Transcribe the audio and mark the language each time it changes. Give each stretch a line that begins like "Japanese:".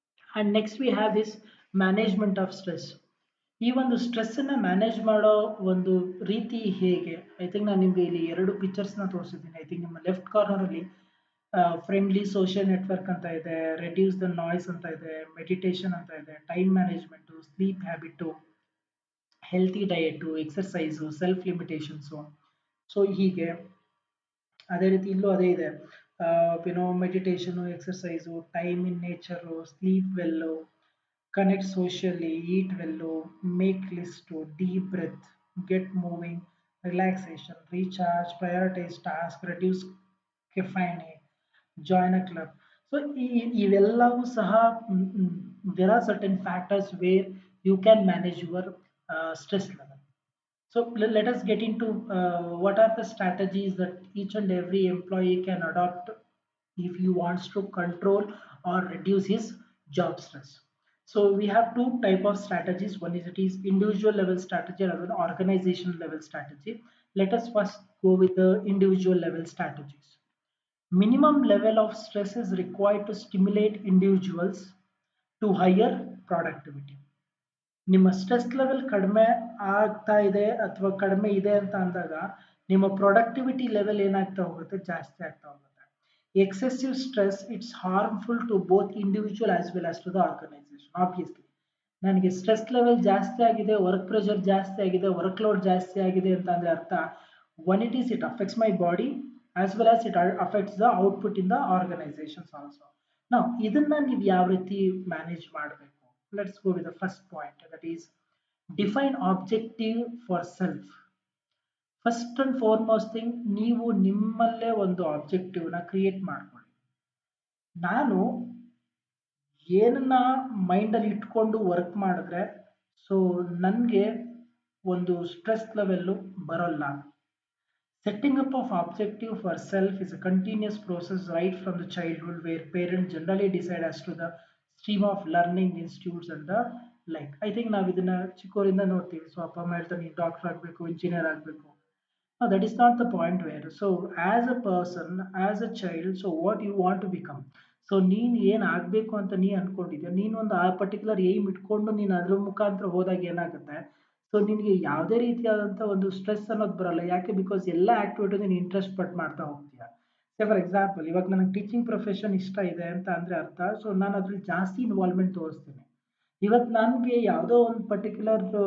English: And next we have this management of stress.
Kannada: ಈ ಒಂದು ಸ್ಟ್ರೆಸ್ಸನ್ನು manage ಮಾಡೋ ಒಂದು ರೀತಿ ಹೇಗೆ ಐ ಥಿಂಕ್ ನಾನು ನಿಮಗೆ ಇಲ್ಲಿ ಎರಡು ಪಿಕ್ಚರ್ಸ್ನ ತೋರಿಸಿದ್ದೀನಿ. ಐ ಥಿಂಕ್ ನಿಮ್ಮ ಲೆಫ್ಟ್ ಕಾರ್ನರಲ್ಲಿ ಫ್ರೆಂಡ್ಲಿ ಸೋಷಿಯಲ್ ನೆಟ್ವರ್ಕ್ ಅಂತ ಇದೆ, ರೆಡ್ಯೂಸ್ ದ ನಾಯ್ಸ್ ಅಂತ ಇದೆ, ಮೆಡಿಟೇಷನ್ ಅಂತ ಇದೆ, time management, sleep habit, healthy diet, exercise, self limitations. So ಹೀಗೆ ಅದೇ ರೀತಿ ಇಲ್ಲೂ ಅದೇ ಇದೆ
English: Meditation, exercise, time in nature, sleep well, connect socially, eat well, make list, deep breath, get moving, relaxation, recharge, prioritize task, reduce caffeine, join a club. So
Kannada: ಇವೆಲ್ಲವೂ ಸಹ
English: there are certain factors where you can manage your stress level. So let us get into what are the strategies that each and every employee can adopt if he wants to control or reduce his job stress. So we have two type of strategies. One is it is individual level strategy and another organization level strategy. Let us first go with the individual level strategies. Minimum level of stress is required to stimulate individuals to higher productivity.
Kannada: ನಿಮ್ಮ stress level ಕಡಿಮೆ ಆಗ್ತಾ ಇದೆ ಅಥವಾ ಕಡಿಮೆ ಇದೆ ಅಂತ ಅಂದಾಗ ನಿಮ್ಮ ಪ್ರೊಡಕ್ಟಿವಿಟಿ ಲೆವೆಲ್ ಏನಾಗ್ತಾ ಹೋಗುತ್ತೆ ಜಾಸ್ತಿ ಆಗ್ತಾ ಹೋಗುತ್ತೆ.
English: Excessive stress it's harmful to both individual as well as to the organisation.
Kannada: Obviously ನನಗೆ ಸ್ಟ್ರೆಸ್ ಲೆವೆಲ್ ಜಾಸ್ತಿ ಆಗಿದೆ, ವರ್ಕ್ ಪ್ರೆಷರ್ ಜಾಸ್ತಿ ಆಗಿದೆ, ವರ್ಕ್ ಲೋಡ್ ಜಾಸ್ತಿ ಆಗಿದೆ ಅಂತ ಅಂದ್ರೆ ಅರ್ಥ
English: One it is it affects my body as well as it affects the output in the organisations also.
Kannada: ನಾವು ಇದನ್ನ ನೀವು ಯಾವ ರೀತಿ ಮ್ಯಾನೇಜ್ ಮಾಡಬೇಕು?
English: Let's go with the first point, that is define objective for self. First and foremost thing,
Kannada: ನೀವು ನಿಮ್ಮಲ್ಲೇ ಒಂದು objective ನ ಕ್ರಿಯೇಟ್ ಮಾಡ್ಕೊಳ್ಳಿ. ನಾನು ಏನನ್ನ ಮೈಂಡ್ ಅಲ್ಲಿ ಇಟ್ಕೊಂಡು ವರ್ಕ್ ಮಾಡಿದ್ರೆ ಸೊ ನನಗೆ ಒಂದು ಸ್ಟ್ರೆಸ್ ಲೆವೆಲ್ ಬರೋಲ್ಲ.
English: Setting up of objective for self is a continuous process right from the childhood where parents generally decide as to the stream of learning institutes and the like. I think
Kannada: ನಾವು ಇದನ್ನ ಚಿಕ್ಕವರಿಂದ ನೋಡ್ತೀವಿ. So ಅಪ್ಪ ಅಮ್ಮ ಹೇಳ್ತಾರೆ ನೀನು doctor ಆಗಬೇಕು, engineer ಆಗಬೇಕು.
English: No, that is not the point where. So, as a person, as a child, so what you want to become.
Kannada: So ನೀನು ಏನು ಆಗಬೇಕು ಅಂತ ನೀ ಅನ್ಕೊಂಡಿದ್ಯಾ ನೀನು ಒಂದು ಆ ಪರ್ಟಿಕ್ಯುಲರ್ ಏಮ್ ಇಟ್ಕೊಂಡು ನೀನು ಅದ್ರ ಮುಖಾಂತರ ಹೋದಾಗ ಏನಾಗುತ್ತೆ ಸೊ ನಿನಗೆ ಯಾವುದೇ ರೀತಿಯಾದಂಥ ಒಂದು ಸ್ಟ್ರೆಸ್ ಅನ್ನೋದು ಬರಲ್ಲ ಯಾಕೆ ಬಿಕಾಸ್ ಎಲ್ಲ ಆಕ್ಟಿವಿಟಿ ನೀನು ಇಂಟ್ರೆಸ್ಟ್ ಪಟ್ಟು ಮಾಡ್ತಾ ಹೋಗ್ತೀಯ ಸೇ ಫಾರ್ ಎಕ್ಸಾಂಪಲ್ ಇವಾಗ ನನಗೆ ಟೀಚಿಂಗ್ ಪ್ರೊಫೆಷನ್ ಇಷ್ಟ ಇದೆ ಅಂತ ಅಂದರೆ ಅರ್ಥ ಸೊ ನಾನು ಅದ್ರಲ್ಲಿ ಜಾಸ್ತಿ ಇನ್ವಾಲ್ವ್ಮೆಂಟ್ ತೋರಿಸ್ತೀನಿ ಇವತ್ತು ನನಗೆ ಯಾವುದೋ ಒಂದು ಪರ್ಟಿಕ್ಯುಲರ್